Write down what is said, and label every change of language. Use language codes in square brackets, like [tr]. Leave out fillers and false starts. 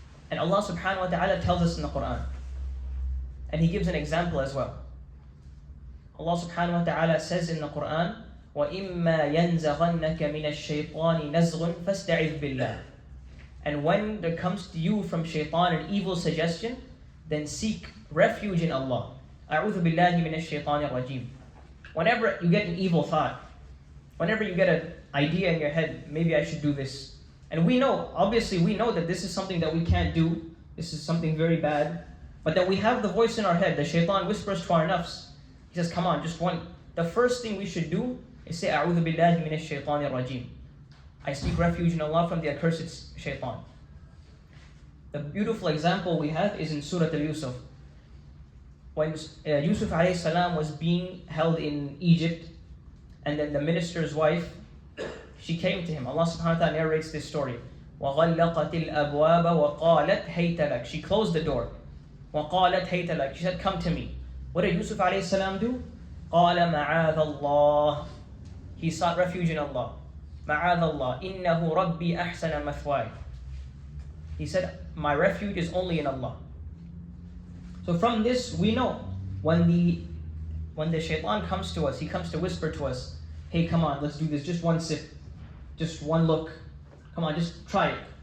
[en] And Allah subhanahu wa ta'ala tells us in the Quran, and He gives an example as well. Allah subhanahu wa ta'ala says in the Quran, [ar] وَإِمَّا يَنْزَغَنَّكَ مِنَ الشَّيْطَانِ نَزْغٌ فَاسْتَعِذْ بِاللَّهِ. [en] And when there comes to you from shaitan an evil suggestion, then seek refuge in Allah. [ar] أعوذ بالله من الشيطان الرجيم. [en] Whenever you get an evil thought, whenever you get an idea in your head, maybe I should do this. And we know that this is something that we can't do. This is something very bad. But that we have the voice in our head. The shaitan whispers to our nafs. He says, come on, just one. The first thing we should do is say, [ar] أعوذ بالله من الشيطان الرجيم. [en] I seek refuge in Allah from the accursed shaitan. The beautiful example we have is in Surah Al-Yusuf. When Yusuf alayhi salam was being held in Egypt, and then the minister's wife, she came to him. Allah subhanahu wa ta'ala narrates this story. [ar] وغلقت الأبواب وقالت هيت لك. [en] She closed the door. [ar] وقالت هيت لك. [en] She said, come to me. What did Yusuf alayhi salam do? [ar] قال معاذ الله. [en] He sought refuge in Allah. [ar] معاذ الله إنه ربي أحسن مثواي. [en] He said, my refuge is only in Allah. So from this we know when the shaitan comes to us, he comes to whisper to us, hey, come on, let's do this, just one sip, just one look, come on, just try it.